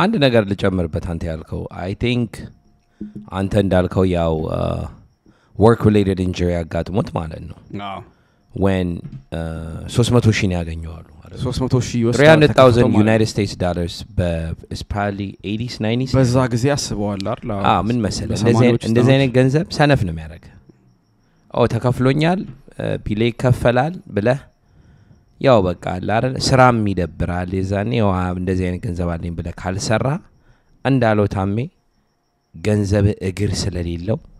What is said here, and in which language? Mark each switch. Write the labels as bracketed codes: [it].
[am] አንድ ነገር ልጨምርበት አንተ ያልከው [en] I think [am] አንተ እንዳልከው ያው [en] work related injury [am] አጋጥሞት ማለት ነው አዎ [en] when [am] 300,000 ያገኘዋሉ 300,000 [en] $300,000 United States dollars is probably 80s 90s [am] በዛ ጊዜ አስበዋል አይደል ምን መሰለህ እንደዚህ አይነት ገንዘብ ሰነፍ ነው የሚያደርግ ተከፍሎኛል ቢሌ ይከፈላል ብለህ ያው በቃ አይደል ስራም ይደብራል የዛኔ ያው እንደዚህ አይነት ገንዘብ አለኝ ብለህ ካልሰራ እንዳለው ታሜ ገንዘብ እግር ስለሌለው